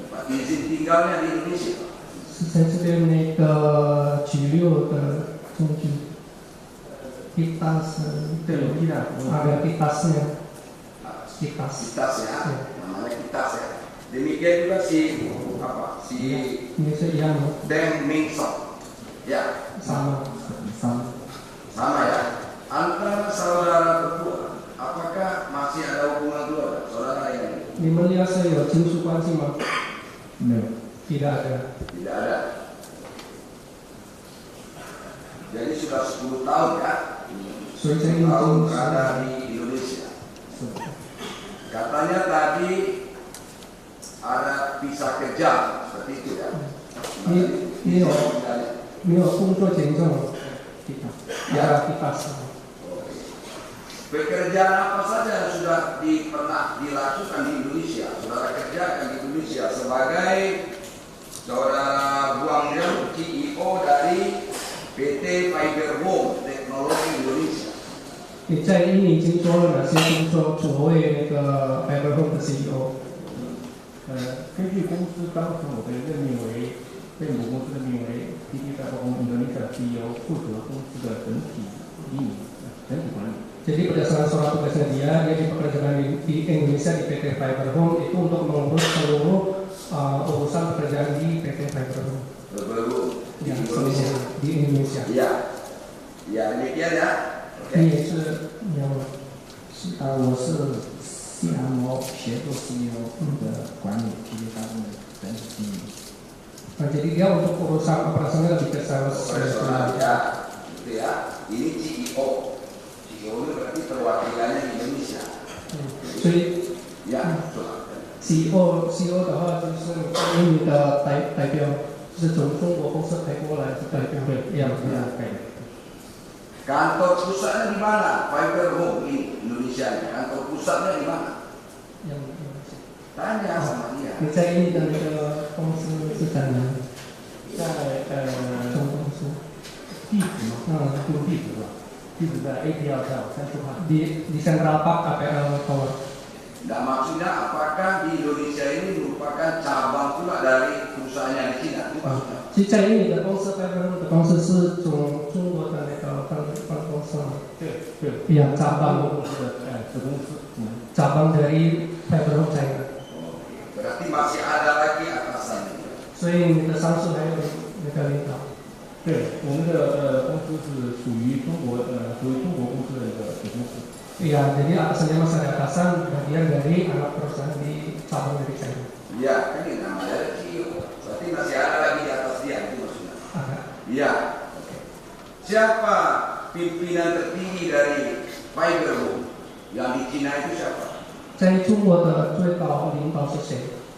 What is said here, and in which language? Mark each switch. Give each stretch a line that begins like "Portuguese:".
Indonesian: Izin tinggalnya di Indonesia.
Chinese: 是在这边那个居留的证据。
Indonesian: kitas.
Chinese: 对，有地的。
Indonesian: ada kitasnya. Kitas. Kitas ya. Namanya kitas ya. Demikian juga si ini seiang. Deng Ming Song. Ya. Sama. Sama ya. Antara saudara berdua, apakah masih ada hubungan keluarga? Saudara yang
Chinese: 你们俩是有亲属关系吗？没有。
Indonesian: tidak ada. Tidak ada. Jadi sudah 10 tahun ya. 10 tahun berada di Indonesia. Katanya tadi ada visa kerja seperti itu ya. Ini
Chinese: 工作签证吗？
Indonesian: ya kitas. Pekerjaan apa saja yang sudah pernah dilakukan di Indonesia? Saudara kerjakan di Indonesia sebagai saudara Huang Liang, CEO dari PT Fiber Home Teknologi Indonesia.
Chinese: 你在印尼已经做了哪些工作？作为那个 Fiber Home 的 CEO，根据公司当时我被任命为被母公司任命为 PT Fiber Home Indonesia CEO， 负责公司的整体运营、整体管理。
Indonesian: Jadi berdasarkan surat tugasnya dia dipekerjakan di Indonesia di PT Fiber Home itu untuk mengurus seluruh urusan pekerjaan di PT Fiber Home. Baru di Indonesia. Di Indonesia. Iya. Ya, demikian ya.
Chinese: 你也是有我是 CMO 协助 CEO 的管理 PT Fiber Home 整体经营。
Indonesian: jadi dia untuk urusan operasional lebih ke sales. Operasional ya, gitu ya. Ini CEO. CEO itu berarti perwakilannya Indonesia.
Chinese: 所以
Indonesian: Ya, betul.
Chinese: CEO 的话就是英语的代表，就是从中国公司派过来的代表，一样一样。
Indonesian: Kantor pusatnya di mana? Fiber Home ini Indonesia. Kantor pusatnya di mana? Tanya sama dia.
Chinese: 你在印尼的那个公司是在哪里？在总公司。地址吗？用地址吧。地址在 APL 30号。
Indonesian: di Central Park APL Tower. Nah, maksudnya apakah di Indonesia ini merupakan cabang pula dari perusahaannya di Cina? Itu maksudnya.
Chinese: 其实在印尼的公司 Fiber Home 的公司是中国的那个分公司嘛？对。
Indonesian: Iya, cabang
Chinese: 公司的子公司。
Indonesian: cabang dari Fiber Home China. Berarti masih ada lagi atasannya.
Chinese: 所以你的上司还有那个领导。对，我们的公司是属于中国公司的一个子公司。
Indonesian: Iya, jadi atasannya masih ada atasan bagian dari anak perusahaan di cabang dari China. Iya, kan ini namanya CEO. Berarti masih ada lagi di atas dia, itu maksudnya. Ada. Iya. Siapa pimpinan tertinggi dari Fiber Home yang di Cina itu siapa?
Chinese: 在中国的最高领导是谁？